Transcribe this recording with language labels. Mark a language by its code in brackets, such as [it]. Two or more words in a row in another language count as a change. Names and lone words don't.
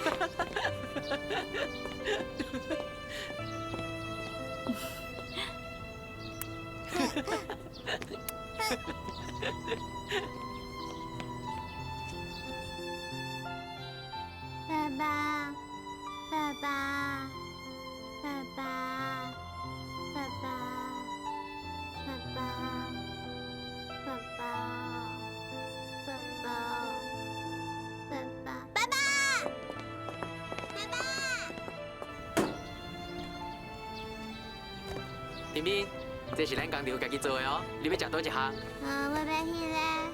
[nan] 爸爸，爸爸，爸爸，爸爸，爸爸，爸爸，爸爸，爸爸，爸爸，爸爸。冰冰，这是咱工厂家己做的哦，你要食倒一项？我要迄